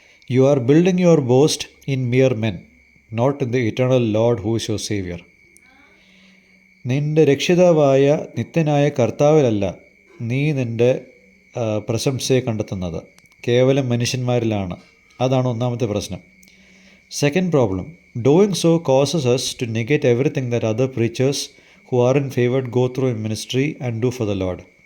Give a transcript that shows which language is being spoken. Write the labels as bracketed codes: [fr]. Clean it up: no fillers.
[en] You are building your boast in mere men, not in the eternal Lord who is your Savior. [ml] നിൻ്റെ രക്ഷിതാവായ നിത്യനായ കർത്താവിലല്ല നീ നിൻ്റെ പ്രശംസയെ കണ്ടെത്തുന്നത്, കേവലം മനുഷ്യന്മാരിലാണ്. അതാണ് ഒന്നാമത്തെ പ്രശ്നം. [en] Second problem, doing so causes us to negate everything that other preachers who are in favored go through in ministry and do for the Lord.